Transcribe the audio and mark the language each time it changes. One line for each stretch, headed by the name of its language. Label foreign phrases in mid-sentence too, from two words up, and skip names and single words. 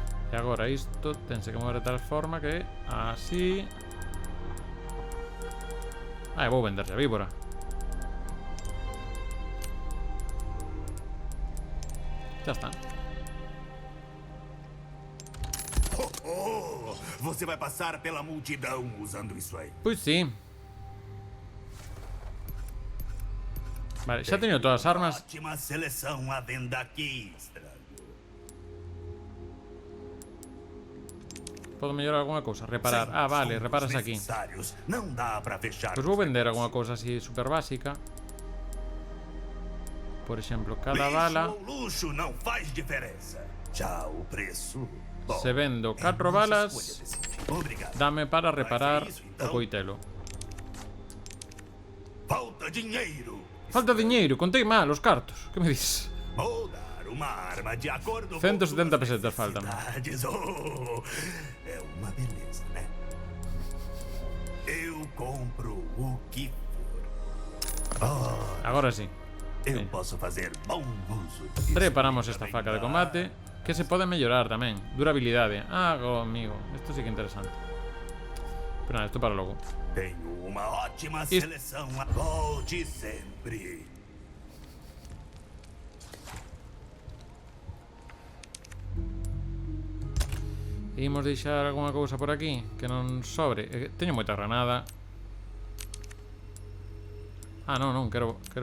Galician: E agora isto tense que mover de tal forma que así. Ah, vou venderse a víbora.
Portuguese: Já está. Você vai passar pela multidão usando isso aí. Pois sim.
Galician: Vale, xa teño todas as armas.
Portuguese: Ótima seleção à venda aqui, estranho.
Galician: Podo mellorar alguna cousa, reparar. Ah, vale, reparas aquí.
Portuguese: Não dá pra fechar.
Galician: Pois vou vender alguna cousa así super básica. Por exemplo, cada bala.
Portuguese: O luxo não faz diferença. Já o preço.
Galician: Se vendo 4 balas, dame para reparar o coitelo.
Portuguese: Falta dinheiro.
Galician: Falta diñeiro, contei mal os cartos. Que me dis?
Portuguese: Vou dar uma arma de acordo
Galician: 170 pesetas faltan.
Portuguese: Oh, é uma beleza, né? Eu compro o que for.
Galician: Agora sí.
Portuguese: Eu posso fazer bom uso disso.
Galician: Reparamos esta faca de combate, que se pode mellorar tamén. Durabilidade. Ah, amigo, isto sí que é interesante. Pero nada, isto para logo.
Portuguese: Tenho uma ótima seleção. Volte sempre.
Galician: Imos deixar alguna cousa por aquí que non sobre. Teño moita granada. Ah, non, quero...